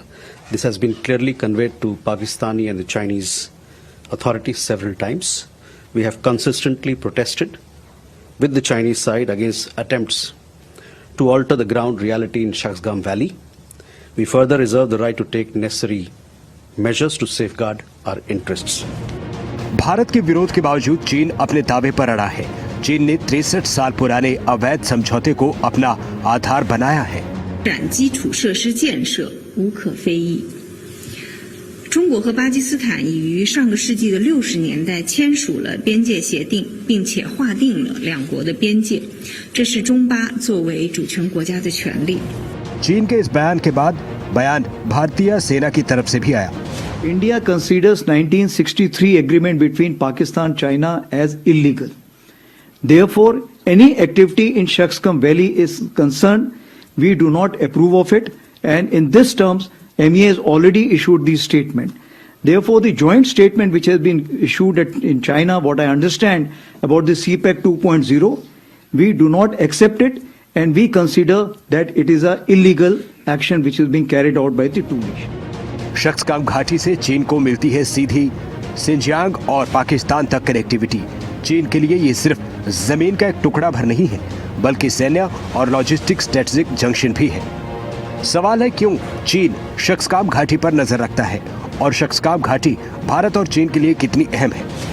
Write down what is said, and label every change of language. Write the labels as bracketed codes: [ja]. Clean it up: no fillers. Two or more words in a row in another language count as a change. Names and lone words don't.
[en] This has been clearly conveyed to Pakistani and the Chinese authorities several times. We have consistently protested with the Chinese side against attempts to alter the ground reality in Shaksgam Valley. We further reserve the right to take necessary measures to safeguard our interests. [hi] भारत के विरोध के बावजूद चीन अपने दावे पर अड़ा है। चीन ने 63 साल पुराने अवैध समझौते को अपना आधार बनाया है। [zh] 基础设施建设无可非议。中国和巴基斯坦已于上个世纪的60年代签署了边界协定，并且划定了两国的边界，这是中巴作为主权国家的权利。 [hi] चीन के इस बयान के बाद बयान भारतीय सेना की तरफ से भी आया। [en] India considers 1963 agreement between Pakistan and China as illegal. Therefore, any activity in Shaksgam Valley is concerned, we do not approve of it, and in this terms, MEA has already issued this statement. Therefore, the joint statement which has been issued in China, what I understand about the CPEC 2.0, we do not accept it, and we consider that it is an illegal action which is being carried out by the two nations. [hi] शक्सगाम घाटी से चीन को मिलती है सीधी सिंजियांग और पाकिस्तान तक कनेक्टिविटी। चीन के लिए ये सिर्फ जमीन का एक टुकड़ा भर नहीं है, बल्कि सैन्य और [en] logistic strategic junction [hi] भी है। सवाल है क्यों चीन शक्सगाम घाटी पर नजर रखता है और शक्सगाम घाटी भारत और चीन के लिए कितनी अहम है।